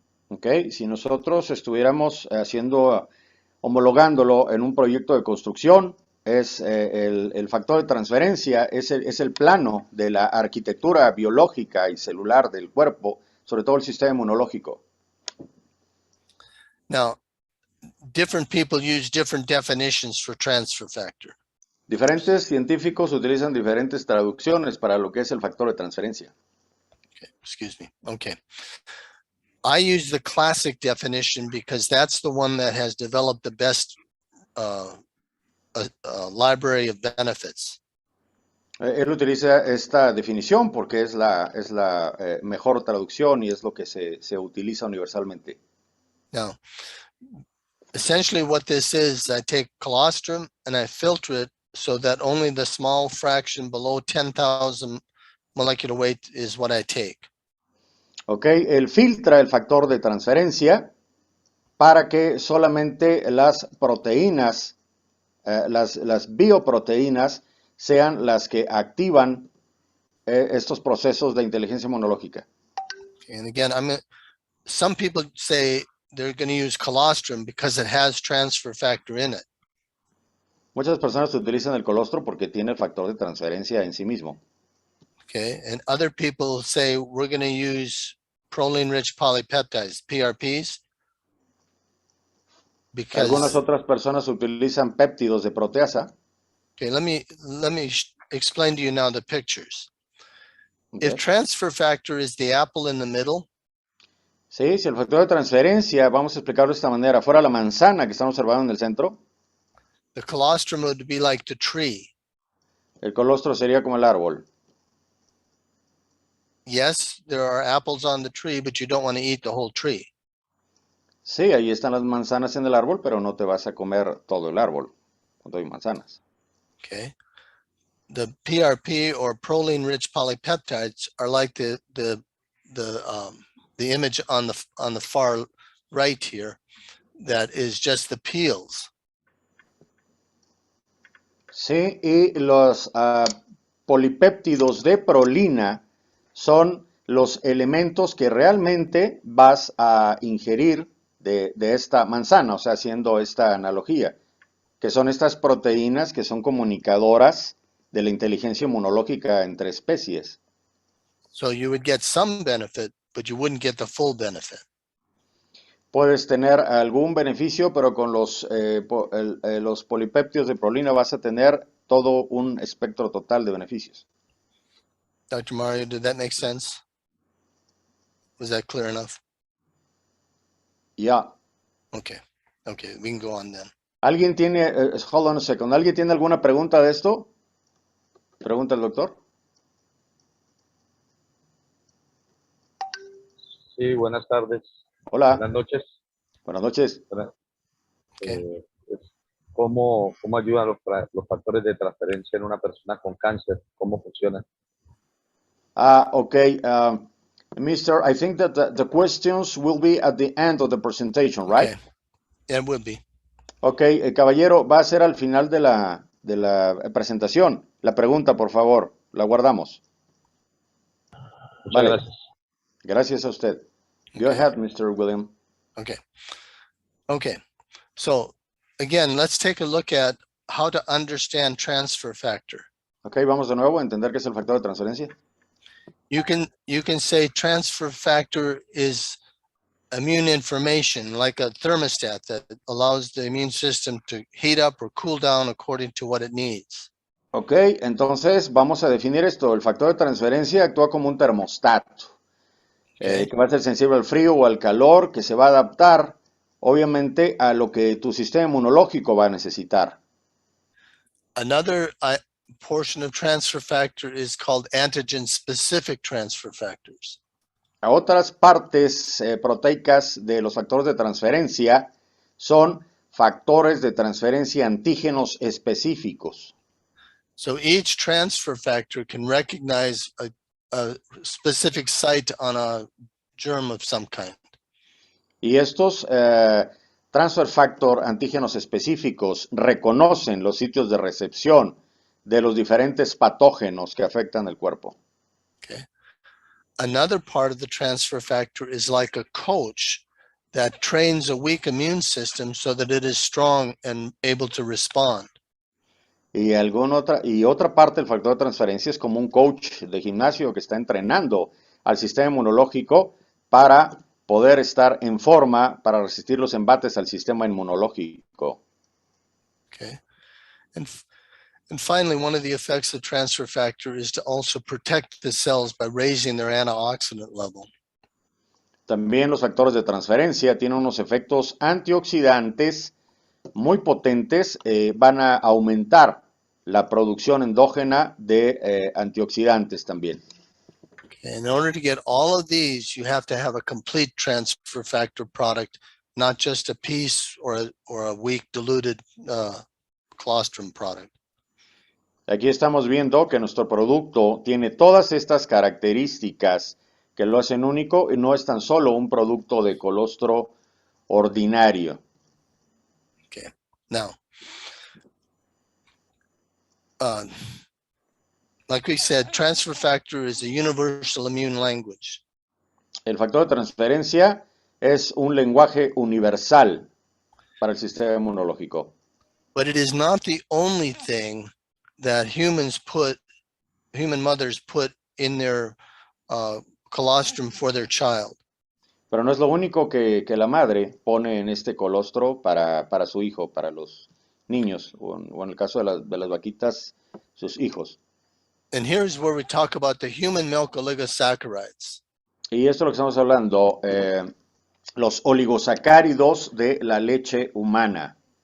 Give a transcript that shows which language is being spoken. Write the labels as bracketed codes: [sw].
[en] Okay. [es] Si nosotros estuviéramos homologándolo en un proyecto de construcción, es el factor de transferencia, es el plano de la arquitectura biológica y celular del cuerpo, sobre todo el sistema inmunológico. [en] Now, different people use different definitions for transfer factor. [es] Diferentes científicos utilizan diferentes traducciones para lo que es el factor de transferencia. [en] Okay, excuse me. Okay. I use the classic definition because that's the one that has developed the best library of benefits. [es] Él utiliza esta definición porque es la mejor traducción y es lo que se utiliza universalmente. [en] Now, essentially what this is, I take colostrum and I filter it so that only the small fraction below 10,000 molecular weight is what I take. [es] Ok, él filtra el factor de transferencia para que solamente las proteínas, las bioproteínas, sean las que activan estos procesos de inteligencia inmunológica. [en] And again, some people say they're going to use colostrum because it has transfer factor in it. [es] Muchas personas utilizan el colostro porque tiene el factor de transferencia en sí mismo. [en] Okay, and other people say we're going to use proline-rich polypeptides, PRPs, because [es] Algunas otras personas utilizan péptidos de proteasa. [en] okay, let me explain to you now the pictures. Okay. If transfer factor is the apple in the middle, [es] Sí, si el factor de transferencia, vamos a explicarlo de esta manera, fuera la manzana que estamos observando en el centro, [en] the colostrum would be like the tree. [es] el colostro sería como el árbol. [en] Yes, there are apples on the tree, but you don't want to eat the whole tree. [es] Sí, ahí están las manzanas en el árbol, pero no te vas a comer todo el árbol cuando hay manzanas. [en] Okay. The PRP or proline-rich polypeptides are like the image on the far right here, that is just the peels. [es] Sí, y los polipéptidos de prolina son los elementos que realmente vas a ingerir de esta manzana, o sea, haciendo esta analogía, que son estas proteínas que son comunicadoras de la inteligencia inmunológica entre especies. [en] So you would get some benefit, but you wouldn't get the full benefit. [es] Puedes tener algún beneficio, pero con los polipéptidos de prolina vas a tener todo un espectro total de beneficios. [en] Dr. Mario, did that make sense? Was that clear enough? [es] Ya. [en] Okay, we can go on then. [es] ¿Alguien tiene, [en] hold on a second, [es] ¿alguien tiene alguna pregunta de esto? Pregunta el doctor. Sí, buenas tardes. Hola. Buenas noches. Buenas noches. [en] Okay. [es] ¿Cómo ayudan los factores de transferencia en una persona con cáncer? ¿Cómo funcionan? [en] Okay. Mister, I think that the questions will be at the end of the presentation, right? Okay. Yeah, it would be. [es] Okay, caballero, va a ser al final de la presentación. La pregunta, por favor, la guardamos. Muchas Vale. gracias. Gracias a usted. [en] Go ahead, Mr. William. Okay. So again, let's take a look at how to understand transfer factor. [es] Ok, vamos de nuevo a entender qué es el factor de transferencia. [en] You can say transfer factor is immune information, like a thermostat that allows the immune system to heat up or cool down according to what it needs. [es] Ok, entonces vamos a definir esto. El factor de transferencia actúa como un termostato, [en] Okay. [es] que va a ser sensible al frío o al calor, que se va a adaptar, obviamente, a lo que tu sistema inmunológico va a necesitar. [en] Another portion of transfer factor is called antigen-specific transfer factors. [es] A otras partes proteicas de los factores de transferencia son factores de transferencia antígenos específicos. [en] So each transfer factor can recognize a specific site on a germ of some kind. [es] Y estos transfer factor antígenos específicos reconocen los sitios de recepción de los diferentes patógenos que afectan el cuerpo. [en] Okay. Another part of the transfer factor is like a coach that trains a weak immune system so that it is strong and able to respond. [es] Y otra parte del factor de transferencia es como un coach de gimnasio que está entrenando al sistema inmunológico para poder estar en forma para resistir los embates al sistema inmunológico. [en] Okay. And finally, one of the effects of transfer factor is to also protect the cells by raising their antioxidant level. [es] También los factores de transferencia tienen unos efectos antioxidantes muy potentes, van a aumentar la producción endógena de antioxidantes también. [en] Okay. In order to get all of these, you have to have a complete transfer factor product, not just a piece or a weak diluted colostrum product. [es] Aquí estamos viendo que nuestro producto tiene todas estas características que lo hacen único y no es tan solo un producto de colostro ordinario. [en] Okay. Now, like we said, transfer factor is a universal immune language. [es] El factor de transferencia es un lenguaje universal para el sistema inmunológico. [en] But it is not the only thing that human mothers put in their colostrum for their child. [es] Pero no es lo único que la madre pone en este colostro para su hijo, para los niños, o en el caso de las vaquitas, sus hijos. [en] And here's where we talk about the human milk oligosaccharides. [es] Y esto es lo que estamos hablando, los oligosacáridos de la leche humana.